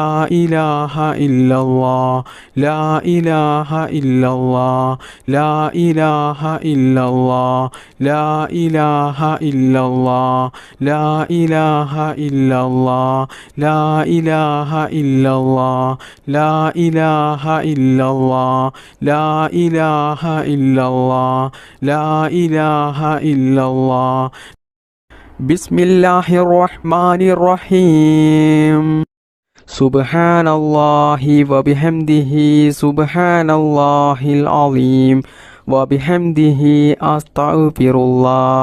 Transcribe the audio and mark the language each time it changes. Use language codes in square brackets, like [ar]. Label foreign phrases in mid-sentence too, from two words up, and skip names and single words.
[ar] إله إلا الله، لا إله إلا الله، لا إله إلا الله، لا إله إلا الله، لا إله إلا الله، لا إله إلا الله، لا إله إلا الله، لا إله إلا الله، لا إله إلا الله. بسم الله الرحمن الرحيم. سبحان الله وبحمده، سبحان الله العظيم، وبحمده أستغفر الله.